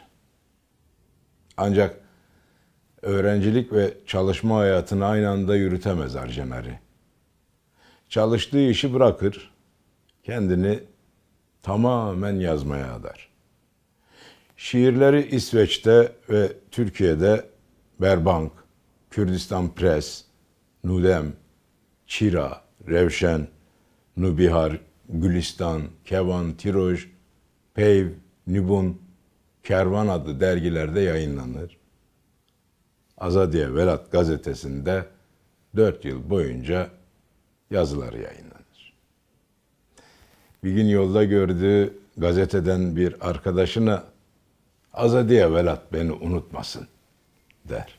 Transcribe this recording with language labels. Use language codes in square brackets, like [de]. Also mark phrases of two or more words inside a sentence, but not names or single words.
[tr] Ancak öğrencilik ve çalışma hayatını aynı anda yürütemez Arjen Ari. Çalıştığı işi bırakır, kendini tamamen yazmaya adar. Şiirleri İsveç'te ve Türkiye'de Berbank, Kürdistan Press, Nudem, Çira, Revşen, Nubihar, Gülistan, Kevan, Tiroj, Peyv, Nibun, Kervan adlı dergilerde yayınlanır. Azadiye Velat gazetesinde 4 yıl boyunca yazıları yayınlanır. Bir gün yolda gördüğü gazeteden bir arkadaşına Azadiye Velat beni unutmasın der.